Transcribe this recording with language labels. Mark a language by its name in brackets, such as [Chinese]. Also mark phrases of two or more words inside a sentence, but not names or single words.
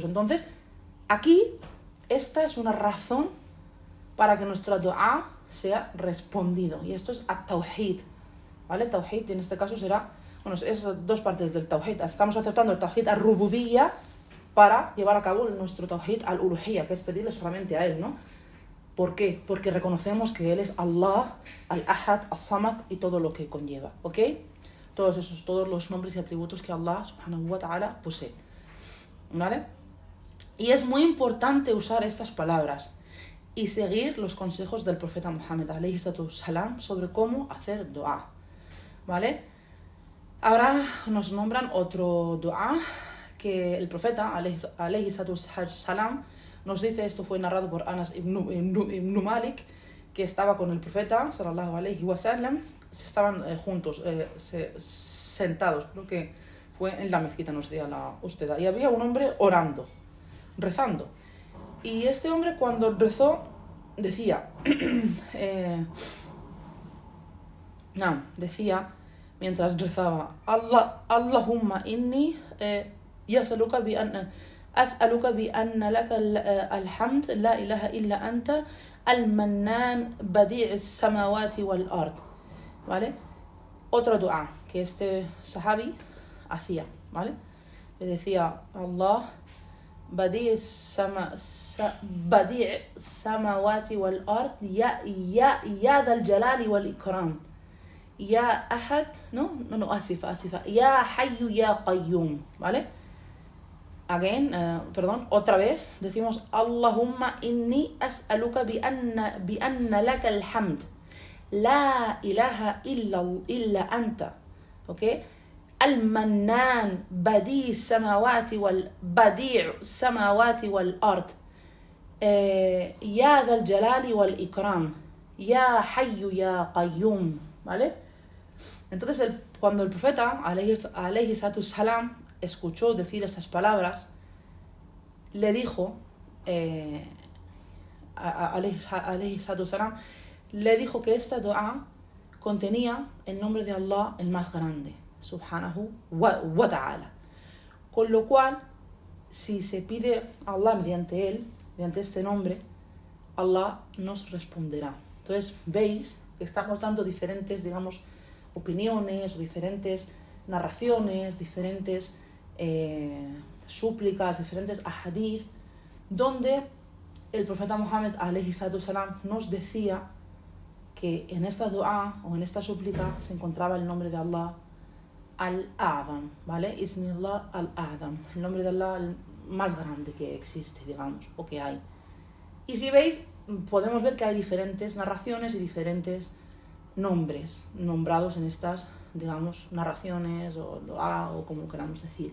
[Spanish] Entonces, aquí, esta es una razón para que nuestra dua sea respondido, y esto es at-tawhid, ¿vale? Tawhid en este caso será, bueno, es dos partes del tawhid. Estamos aceptando el [Arabic] توحيد الربوبية [Spanish] para llevar a cabo nuestro [Arabic] توحيد الألوهية, [Spanish] que es pedirle solamente a Él, ¿no? ¿Por qué? Porque reconocemos que Él es Allah, al-Ahad, as-Samad y todo lo que conlleva, ¿ok? Todos los nombres y atributos que Allah [Arabic] سبحانه وتعالى [Spanish] posee, ¿vale? Y es muy importante usar estas palabras y seguir los consejos del profeta Muhammad [Arabic] عليه السلام [Spanish] sobre cómo hacer dua, ¿vale? Ahora nos nombran otro dua que el profeta [Arabic] عليه السلام [Spanish] nos dice. Esto fue narrado por Anas ibn Malik, que estaba con el profeta [Arabic] صلى الله عليه وسلم, [Spanish] estaban juntos, sentados, creo que fue en la mezquita, nos decía usted, y había un hombre rezando, y este hombre cuando rezó decía mientras rezaba, [Arabic] اللهم إني أسألك بأن لك الحمد لا إله إلا أنت المنان بديع السماوات والأرض, [Spanish] ¿vale? Otro dua que este sahabi hacía, ¿vale? Le decía, [Arabic] Allah بديع السماوات والأرض يا ذا الجلال والإكرام يا أحد آسفة يا حي يا قيوم, [Spanish] ¿vale? Otra vez decimos [Arabic] اللهم إني أسألك بأن لك الحمد لا إله إلا أنت, ¿ok? المنان بديع السماوات والأرض يا ذا الجلال والإكرام يا حي يا قيوم, [Spanish] ¿vale? Entonces cuando el profeta [Arabic] عليه السلام [Spanish] escuchó decir estas palabras, le dijo [Arabic] عليه السلام, [Spanish] le dijo que esta dua contenía el nombre de Allah el más grande, [Arabic] سبحانه وتعالى, [Spanish] Con lo cual, si se pide a Allah mediante él, mediante este nombre, Allah nos responderá. Entonces, veis que estamos dando diferentes, digamos, opiniones o diferentes narraciones, diferentes súplicas, diferentes ahadith, donde el profeta Muhammad [Arabic] عليه الصلاة والسلام [Spanish] nos decía que en esta dua o en esta súplica se encontraba el nombre de [Arabic] الله الأعظم, [Spanish] ¿vale? [Arabic] اسم الله الأعظم, [Spanish] el nombre de Allah el más grande que existe, digamos, o que hay. Y si veis, podemos ver que hay diferentes narraciones y diferentes nombres nombrados en estas, digamos, narraciones o dua o como queramos decir.